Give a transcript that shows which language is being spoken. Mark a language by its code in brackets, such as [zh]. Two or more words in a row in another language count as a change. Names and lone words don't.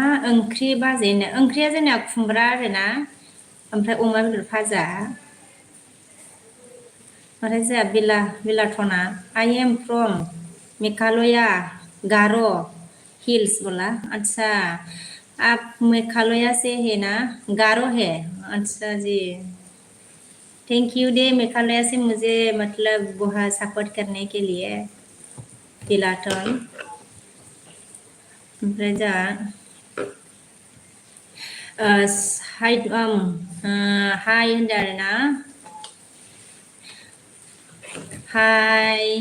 [brx] ओंख्रि बाजैनो ओंख्रिया जोंना खुमब्रा आरोना ओमफ्राय अमा बेदर भाजा ओमफ्राय जोंहा बिलाटना [en] I am from Meghalaya [brx] गार' हिल्स बोला [hi] अच्छा आप मेघालया से है ना गारो है अच्छा जी [en] thank you [hi] दे मेघालया से मुझे मतलब बहुत सपोर्ट करने के लिए [brx] बिलाटन ओमफ्राय जा हाय होनदों आरो ना हाय